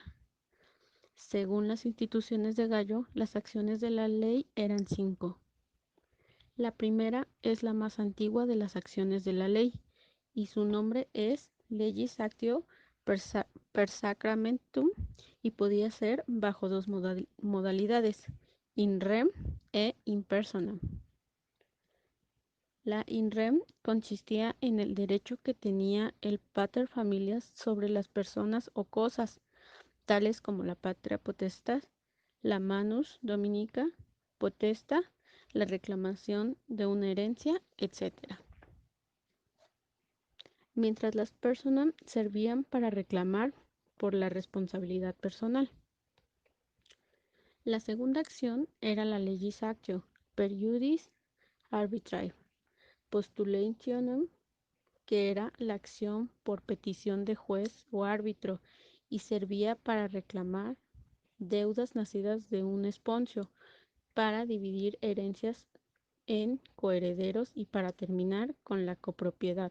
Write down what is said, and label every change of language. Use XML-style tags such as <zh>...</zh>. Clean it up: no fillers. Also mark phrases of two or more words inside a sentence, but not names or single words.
<es>Según las instituciones de Gallo, las acciones de la ley eran 5. La primera es la más antigua de las acciones de la ley y su nombre es</es> <la>Legis Actio per Sacramentum</la> <es>y podía ser bajo dos modalidades,</es> <la>in rem e in personam.</la> <es>La</es> <la>in rem</la> <es>consistía en el derecho que tenía el</es> <la>pater familias</la> <es>sobre las personas o cosas, tales como la</es> <la>patria potestas,</la> <es>la</es> <la>manus dominica potesta,</la> <es>la reclamación de una herencia, etc. Mientras las personam servían para reclamar por la responsabilidad personal. La segunda acción era la</es> <la>legis actio per iudice arbitrae postulationem,</la> <es>que era la acción por petición de juez o árbitro y servía para reclamar deudas nacidas de un esponcio, para dividir herencias en coherederos y para terminar con la copropiedad.</es>